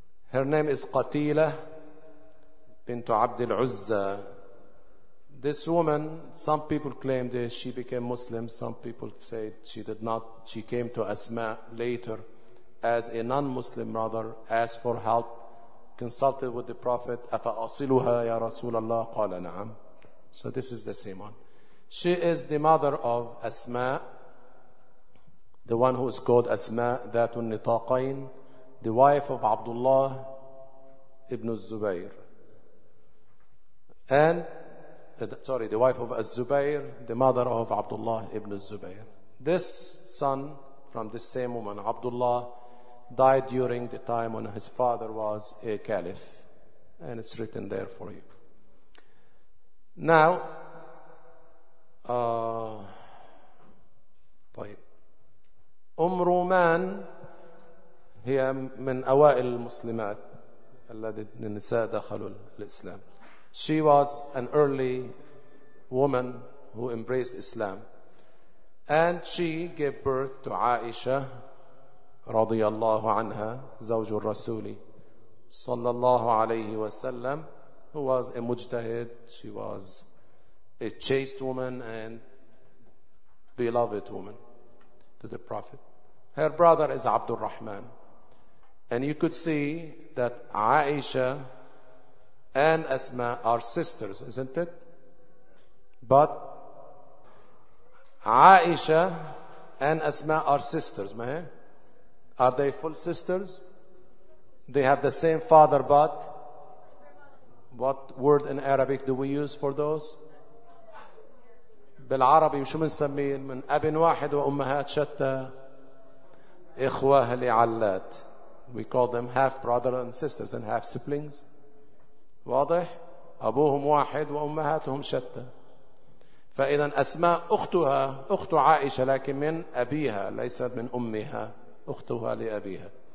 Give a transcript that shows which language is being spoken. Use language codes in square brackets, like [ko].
[en] Her name is Qatila bint Abd al-Uzza. This woman, some people claim that she became Muslim. Some people say she did not. She came to Asma later as a non-Muslim mother, asked for help. Consulted with the Prophet, [ar] أَفَأَصِلُهَا يَا رَسُولَ اللَّهِ قَالَ نَعَمْ. [en] So this is the same one. She is the mother of Asma, the one who is called Asma ذات النطاقين, the wife of Abdullah ibn Zubayr. The wife of Az-Zubayr, the mother of Abdullah ibn Zubayr. This son from this same woman, Abdullah, died during the time when his father was a caliph, and it's written there for you. [ar] Now, رومان هي من أوائل المسلمات الذي النساء دخلوا الإسلام. [en] She was an early woman who embraced Islam, and she gave birth to عائشة [ar] رضي الله عنها زوج الرسول صلى الله عليه وسلم [en] who was a mujtahid, she was a chaste woman and beloved woman to the Prophet. Her brother is Abdul Rahman. And you could see that Aisha and Asma are sisters, isn't it? But Aisha and Asma are sisters, man. Are they full sisters? They have the same father, but what word in Arabic do we use for those? [ar] بالعربي شو بنسميه من أب واحد وأمهات شتى إخوة لعلات. [en] We call them half brother and sisters and half siblings. [ar] واضح؟ أبوهم واحد وأمهاتهم شتى. فإذا أسماء أختها أخت عائشة لكن من أبيها ليس من أمها أختها لأبيها.